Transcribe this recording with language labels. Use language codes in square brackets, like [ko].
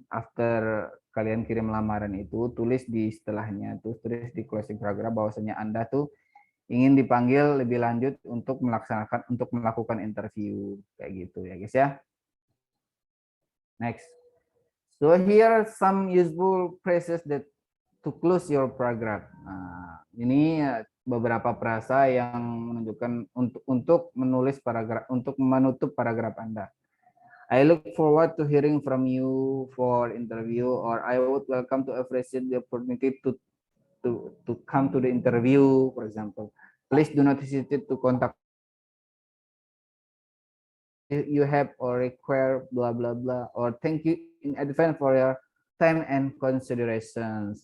[id] After kalian kirim lamaran itu, tulis di setelahnya tuh, tulis di closing paragraph bahwasanya Anda tuh ingin dipanggil lebih lanjut untuk melakukan interview kayak gitu ya guys ya. Next. [en] So here are some useful phrases that to close your paragraph. [id] Ini beberapa frasa yang menunjukkan untuk menulis paragraf, untuk menutup paragraf Anda. [en] I look forward to hearing from you for interview, or I would welcome to appreciate the opportunity to come to the interview, for example. Please do not hesitate to contact you have or require blah blah blah, or thank you in advance for your time and considerations.